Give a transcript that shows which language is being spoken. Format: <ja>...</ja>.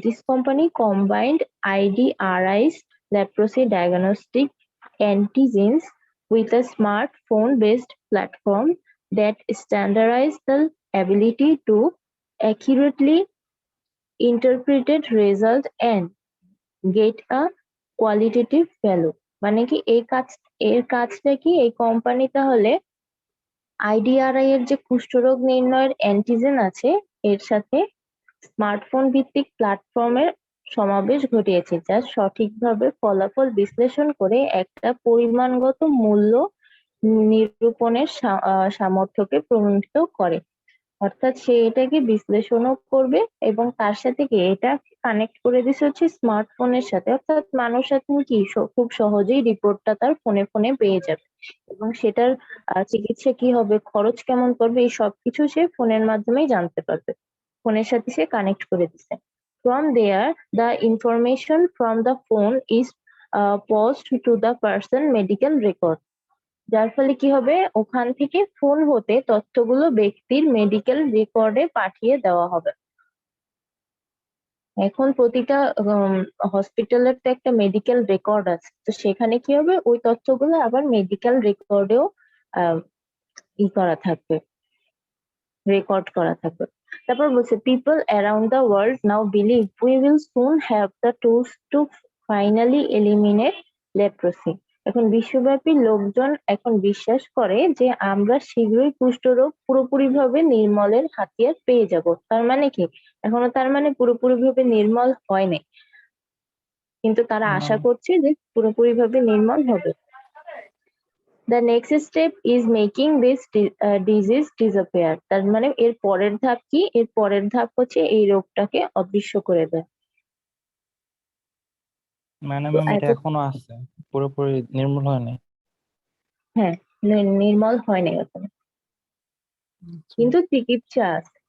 <en>company combined IDRI's leprosy diagnostic antigens with a smartphone-based platform that standardized the ability to accurately interpret result and get a qualitative value।</en> <bn>মানে কি এর কাজটা কি, এই company তাহলে আইডিআরআই এর যে কুষ্ঠরোগ নির্ণয়ের অ্যান্টিজেন আছে এর সাথে স্মার্টফোন ভিত্তিক প্ল্যাটফর্মের সমাবেশ ঘটিয়েছে, যা সঠিকভাবে ফলাফল বিশ্লেষণ করে একটা পরিমাণগত মূল্য নিরূপণের সামর্থ্যকে প্রমাণিত করে। অর্থাৎ সে এটাকে বিশ্লেষণও করবে এবং তার সাথে কি এটা কানেক্ট করে দিছে হচ্ছে স্মার্টফোনের সাথে, অর্থাৎ মানুষ এখন কি খুব সহজেই রিপোর্টটা তার ফোনে ফোনে পেয়ে যাবে এবং সেটার চিকিৎসা কি হবে, খরচ কেমন পড়বে, এই সবকিছু সে ফোনের মাধ্যমেই জানতে পারবে। ফোনের সাথে সে কানেক্ট করে দিছে।</bn> <en>From there, the information from the phone is passed to the person medical record।</en> <bn>যার ফলে কি হবে, ওখান থেকে ফোন হতে তথ্যগুলো ব্যক্তির মেডিকেল রেকর্ডে পাঠিয়ে দেওয়া হবে। এখন প্রতিটা হসপিটালের তো একটা মেডিকেল রেকর্ড আছে, তো সেখানে কি হবে, ওই তথ্যগুলো আবার মেডিকেল রেকর্ডেও করা থাকবে, রেকর্ড করা থাকবে। তারপর বলছে</bn> <en>People around the world now believe we will soon have the tools to finally eliminate leprosy.</en> <bn>এখন বিশ্বব্যাপী লোকজন এখন বিশ্বাস করে যে আমরা শীঘ্রই কুষ্ঠরোগ পুরোপুরিভাবে নির্মূলের হাতিয়ার পেয়ে যাব। তার মানে কি, এখনো তার মানে পুরোপুরিভাবে নির্মূল হয়নি, কিন্তু তারা না, আশা করছে যে পুরোপুরিভাবে নির্মূল হবে।</bn> <en>The next step is making this disease disappear।</en> <bn>তার মানে এর পরের ধাপ কি, এর পরের ধাপ হচ্ছে এই রোগটাকে অদৃশ্য করে দেয়। মানে তো ম্যাম এটা এত এখনো আছে, পুরোপুরি নির্মূল হয়নি। হ্যাঁ, নির্মূল হয়নি এখন, আচ্ছা। কিন্তু চিকিৎসা আছে।</bn>